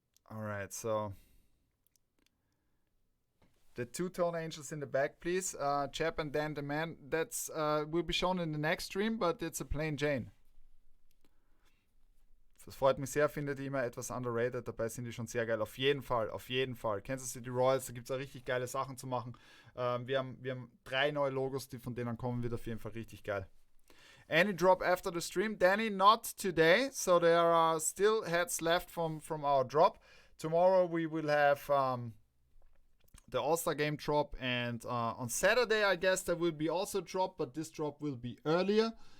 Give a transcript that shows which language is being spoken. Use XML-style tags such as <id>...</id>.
<en>All right, so the two-tone angels in the back, please. Chap and then the man. That's will be shown in the next stream, but it's a plain Jane.</en> <de>Das freut mich sehr, finde die immer etwas underrated. Dabei sind die schon sehr geil. Auf jeden Fall, auf jeden Fall. Kansas City Royals, da gibt es auch richtig geile Sachen zu machen. Wir haben 3 neue Logos, die von denen kommen, wird auf jeden Fall richtig geil.</de> <en>Any drop after the stream? Danny, not today. So there are still heads left from our drop. Tomorrow we will have the All-Star Game drop. And on Saturday, I guess there will be also a drop. But this drop will be earlier.</en>